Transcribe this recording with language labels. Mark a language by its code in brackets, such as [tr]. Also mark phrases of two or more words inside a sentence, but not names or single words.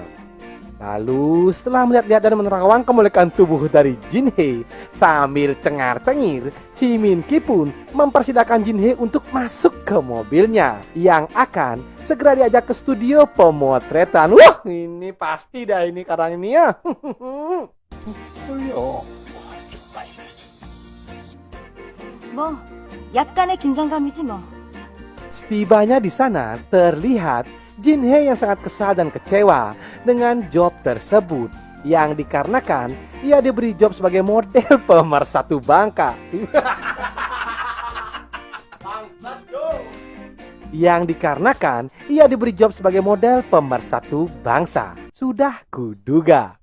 [id] Lalu setelah melihat-lihat dan menerawang kemolekan tubuh dari Jin Hee sambil cengar-cengir, si Min Ki pun mempersilahkan Jin Hee untuk masuk ke mobilnya yang akan segera diajak ke studio pemotretan. Wah, ini pasti dah ini karang ini ya. [ko] 뭐 약간의 긴장감이지 뭐. [id] Setibanya di sana terlihat Jin Hee yang sangat kesal dan kecewa dengan job tersebut yang dikarenakan ia diberi job sebagai model pemersatu bangsa. Sudah kuduga.